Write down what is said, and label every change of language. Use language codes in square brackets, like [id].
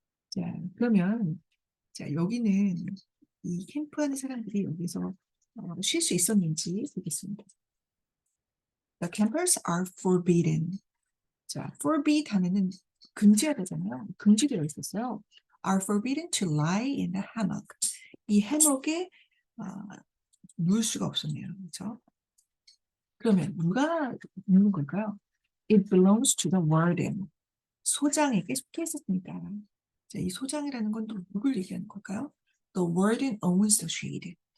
[ko] 자, 그러면 자, 여기는 이 캠프하는 사람들이 여기서 쉴 수 있었는지 보겠습니다. [en] The campers are forbidden. [ko] 자, forbid 하면은 금지하다잖아요. 금지되어 있었어요. [en] Are forbidden to lie in the hammock. [ko] 이 해먹에 누울 수가 없었네요. 그렇죠? 그러면 누가 누는 걸까요? [en] It belongs to the warden. [ko] 소장에게 속해 있었습니다. 자, 이 소장이라는 건 또 누굴 얘기하는 걸까요? [en] The warden owns the shade.